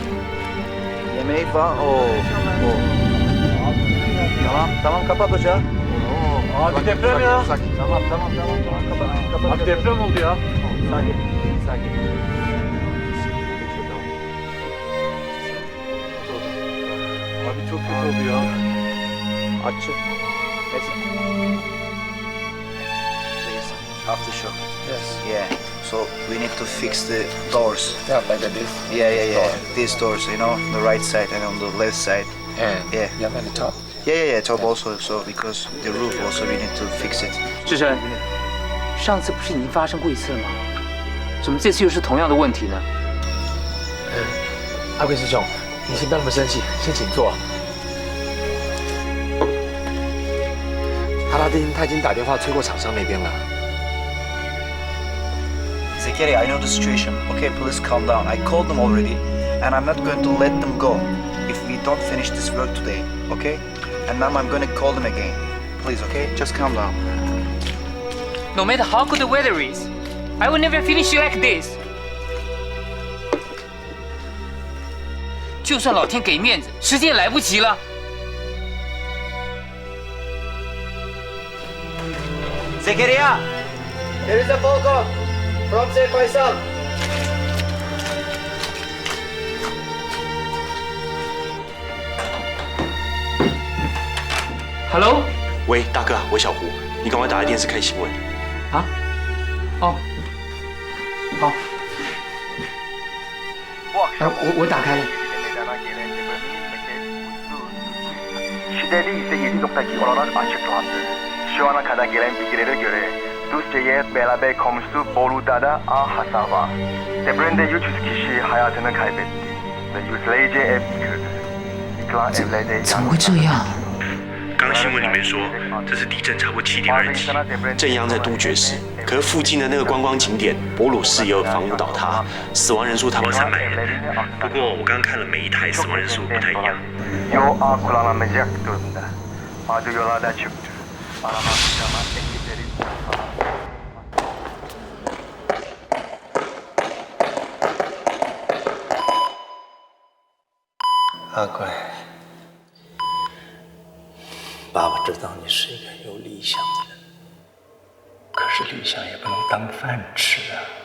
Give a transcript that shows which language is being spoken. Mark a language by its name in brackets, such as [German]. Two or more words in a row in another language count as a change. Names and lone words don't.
[Turkish] Yemeği var. Tamam kapat ocağı. Abi deprem ya. Tamam kapat. Abi deprem oldu ya. Sakin. Abi çok kötü oldu ya. Açık. [English] Aftershock. Yes. Yeah. So we need to fix the doors. Yeah, like this. Yeah. These doors, you know, the right side and on the left side. Yeah. Yeah, at the top. Yeah. Top also. So because the roof also we need to fix it. [Chinese] 志成，上次不是已经发生过一次了吗？怎么这次又是同样的问题呢？阿贵师兄，你先不要那么生气，先请坐。阿拉丁他已经打电话催过厂商那边了。 [English] Zekeri, I know the situation. Okay, please calm down. I called them already, and I'm not going to let them go if we don't finish this work today. Okay? And now I'm going to call them again. Please, okay? Just calm down. No matter how good the weather is, I will never finish you like this. [Chinese] 就算老天给面子，时间也来不及了。 [English] Zekeriya! Here is a phone call from Sir Faisal. Hello？ [Chinese] 喂，大哥，我小胡，你赶快打开电视看新闻。啊？哦，好。我打开了。 [Turkish] Şiddetli ise 7.2 olarak açıklandı. Şu ana kadar gelen bilgilere göre Rusça'ya beraber komşusu Bolu'da hasar var. Depremde 300 kişi hayatını kaybetti ve yüzlerce ev yıkıldı. Yıkılan evlerde [Chinese] 怎么会这样？刚新闻里面说，这是地震超过7.2级，震央在杜爵市，可是附近的那个观光景点博鲁市也有房屋倒塌，死亡人数差不多300人。不过我刚刚看了每一台死亡人数不太一样。 [Turkish] Yol kullanılmayacak durumda. Bazı yollarda çıktı. Arama kurtarma ekipleri sağlandı. [Chinese] 阿贵，爸爸知道你是一个有理想的人，可是理想也不能当饭吃啊。